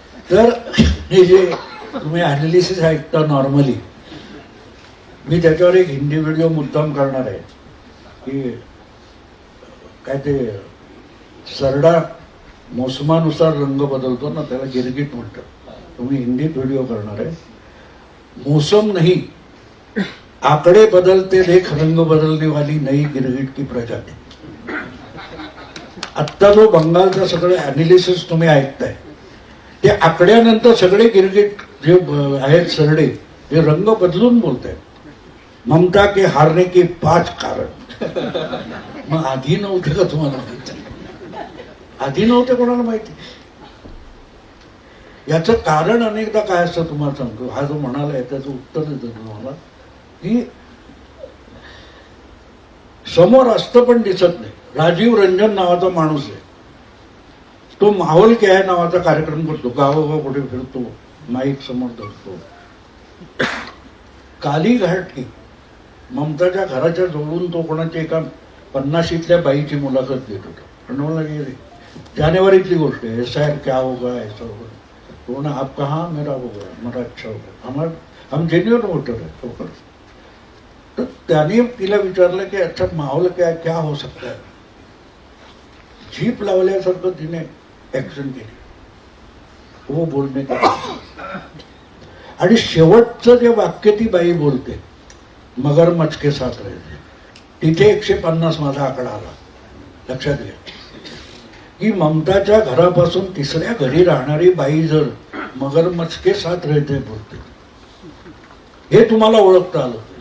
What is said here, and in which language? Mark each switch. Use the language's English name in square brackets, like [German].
[Marathi] तर हे जे तुम्ही अनालिसिस ऐकता नॉर्मली, मी त्याच्यावर एक हिंदी व्हिडिओ मुद्दाम करणार आहे की काय ते सरडा मोसमानुसार रंग बदलतो ना, त्याला गिरगिट म्हणतात. तुम्ही हिंदीत व्हिडिओ करणार आहे. [Hindi] मौसम नहीं, आंकड़े बदलते देख रंग बदलने वाली नई गिरगिट की प्रजाती. [Marathi] आत्ता जो बंगालचा सगळे अनालिसिस तुम्ही ऐकताय ते आकड्यानंतर सगळे गिरगिट जे आहेत सरडे ते रंग बदलून बोलत आहेत. [Hindi] ममता के हारने के 5 कारण. [Marathi] मग आधी नव्हते का तुम्हाला माहिती? आधी नव्हते कोणाला माहिती? याचं कारण अनेकदा काय असतं तुम्हाला सांगतो. हा जो म्हणाला त्याचं उत्तर देतो तुम्हाला की समोर असतं पण दिसत नाही. राजीव रंजन नावाचा माणूस आहे, तो माहोल क्या है नावाचा कार्यक्रम करतो, गावोगाव कुठे फिरतो, माईक समोर धरतो. कालीघाट की ममताच्या घराच्या जवळून तो कोणाच्या एका 50शीतल्या बाईची मुलाखत घेत होता. पण मला जानेवारीतली गोष्ट आहे. SIR [Hindi] क्या होगा ऐसा होगा. तो बोला आप कहाँ, मेरा होगा, मेरा अच्छा होगा, हम जेन्युइन वोटर है. [Marathi] तर त्याने तिला विचारलं की [Hindi] अच्छा माहोल क्या हो सकता है. [Marathi] जीप लावल्यासारखं तिने ऍक्शन केली, हो बोलणे. आणि शेवटचं जे वाक्य ती बाई बोलते, [Hindi] मगरमच्छ के साथ राहते, [Marathi] तिथे 150 माझा आकडा आला. लक्षात घ्या की ममताच्या घरापासून 3ऱ्या घरी राहणारी बाई जर [Hindi] मगरमच्छ के साथ राहते [Marathi] बोलते, हे तुम्हाला ओळखता आलं.